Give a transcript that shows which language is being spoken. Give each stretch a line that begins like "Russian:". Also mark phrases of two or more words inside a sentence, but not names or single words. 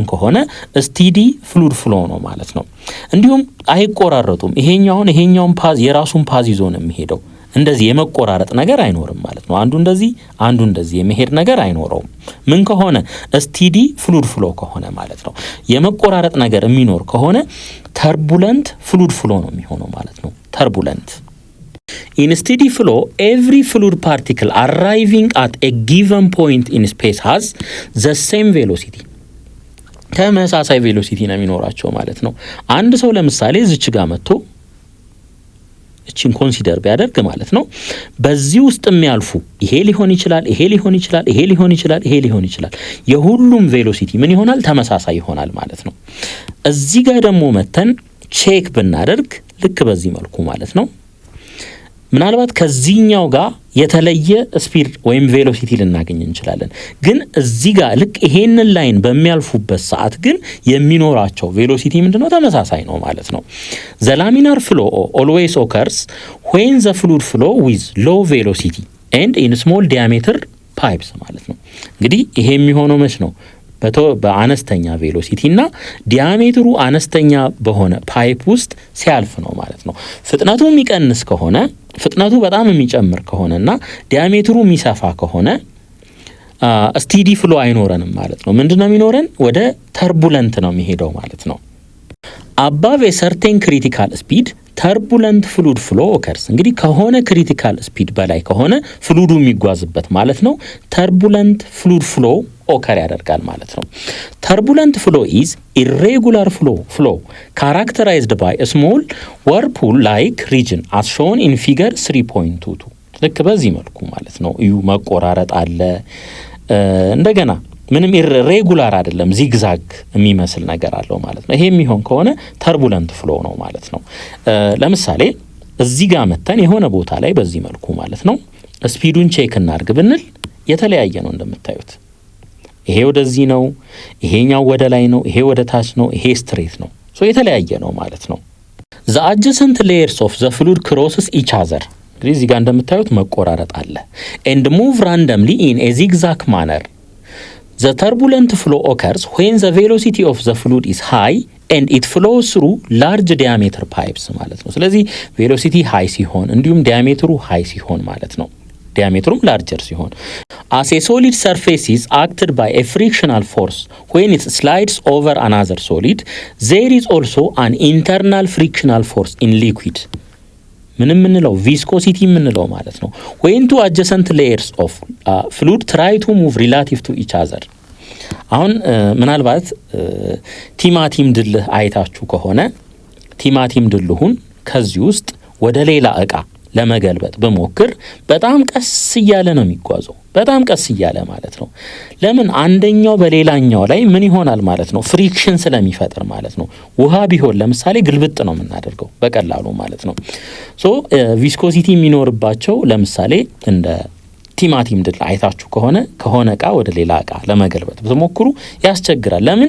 Amharic: ከሆነ
English: steady fluid flow
Amharic: ነው ማለት ነው። እንዲሁም አይቆራረጡም። ይሄኛውን ፓዝ የራሱን ፓዝ ይዞ ነው የሚሄደው። እንደዚህ የመቆራረጥ ነገር አይኖርም ማለት ነው። አንዱ እንደዚህ የመሄድ ነገር አይኖረውም። ምን ከሆነ
English: steady fluid flow
Amharic: ከሆነ ማለት ነው። የመቆራረጥ ነገር የሚኖር ከሆነ
English: turbulent fluid flow
Amharic: ነው የሚሆነው ማለት ነው።
English: turbulent In steady flow, every fluid particle arriving at a given point in space has the same velocity.
Amharic: ተመሳሳይ ቬሎሲቲ ነው የሚኖራቸው ማለት ነው። አንድ ሰው ለምሳሌ እዚች ጋር መጥቶ እቺን ኮንሲደር ቢያደርግ ማለት ነው በዚህ ውስጥ የሚያልፉ ይሄ ሊሆን ይችላል የሁሉም ቬሎሲቲ ምን ይሆናል? ተመሳሳይ ይሆናል ማለት ነው። እዚህ ጋር ደግሞ መተን ቼክ ብናደርግ ልክ በዚህ መልኩ ማለት ነው ምናልባት ከዚህኛው ጋር የተለየ ስፒድ ወይም ቬሎሲቲ ልናገኝ እንችላለን። ግን እዚህ ጋር ልክ ይሄንን ላይን በሚያልፉበት ሰዓት ግን የሚኖራቸው ቬሎሲቲ ምንድነው? ተመሳሳይ ነው ማለት ነው።
English: the laminar flow always occurs when the fluid flow with low velocity and in small diameter pipes
Amharic: ማለት ነው። እንግዲህ ይሄ የሚሆነው መች ነው? በአነስተኛ ቬሎሲቲ እና ዲያሜትሩ አነስተኛ በሆነ ፓይፕ ውስጥ ሲያልፍ ነው ማለት ነው። ፍጥነቱ የሚቀንስ ከሆነ ፍጥነቱ በጣም የሚጨምር ከሆነና ዲያሜትሩ የሚሰፋ ከሆነ
English: steady flow
Amharic: አይኖረንም ማለት ነው። ምንድነው የሚኖረን? ወደ ተርቡለንት ነው የሚሄደው ማለት ነው።
English: above a certain critical speed turbulent fluid flow occurs
Amharic: እንግዲህ ከሆነ
English: critical speed
Amharic: በላይ ከሆነ ፍሉዱ የሚጓዝበት ማለት ነው
English: turbulent fluid flow
Amharic: ኦከር ያደርጋል ማለት ነው። turbulent
English: flow is irregular flow characterized by a small whirlpool like region as shown in figure 3.22
Amharic: ልክ በዚህ መልኩ ማለት ነው። እዩ መቆራረጥ አለ። እንደገና ምንም ኢሬጉላር አይደለም፣ ዚግዛግ የሚመስል ነገር አለው ማለት ነው። ይሄ የሚሆን ከሆነ
English: turbulent flow
Amharic: ነው ማለት ነው። ለምሳሌ እዚህ ጋር መተን የሆነ ቦታ ላይ በዚህ መልኩ ማለት ነው ስፒዱን ቼክ እናድርግ ብንል የተለያየ ነው እንደምታዩት። ይሄ ወደዚህ ነው፣ ይሄኛው ወደ ላይ ነው፣ ይሄ ወደ ታች ነው፣ ይሄ ስትሬት ነው። የተለያየ ነው ማለት ነው።
English: the adjacent layers of the fluid crosses each other
Amharic: እንግዲህ እዚህ ጋር እንደምታዩት መቆራረጥ አለ
English: and move randomly in a zigzag manner. The turbulent flow occurs when the velocity of the fluid is high and it flows through large diameter pipes
Amharic: ማለት ነው። ስለዚህ
English: velocity high
Amharic: ሲሆን እንዲሁም ዲያሜትሩ ሃይ ሲሆን ማለት ነው። ዲያሜትሩም ላርጀር ሲሆን
English: as a solid surface is acted by a frictional force when it slides over another solid there is also an internal frictional force in liquid.
Amharic: ምን የምንለው ቪስኮሲቲ የምንለው ማለት ነው።
English: when two adjacent layers of fluid try to move relative to each other።
Amharic: አሁን ምናልባት ቲማቲም ድልህ አይታችሁ ከሆነ ቲማቲም ድልሁን ከዚህ ውስጥ ወደ ሌላ እቃ ለመገልበጥ በሞክር በጣም ቀስ እያለ ነው የሚጓዘው፣ በጣም ቀስ እያለ ማለት ነው። ለምን? አንደኛው በሌላኛው ላይ ምን ይሆናል ማለት ነው? ፍሪክሽን ስለሚፈጥር ማለት ነው። ውሃ ቢሆን ለምሳሌ ግልብጥ ነው የምናደርገው በቀላሉ ማለት ነው። ሶ ቪስኮሲቲ የሚኖርባቸው ለምሳሌ እንደ ቲማቲም ድል አይታችሁ ከሆነ እቃ ወደ ሌላ እቃ ለመገልበጥ ብትሞክሩ ያስቸግራል። ለምን?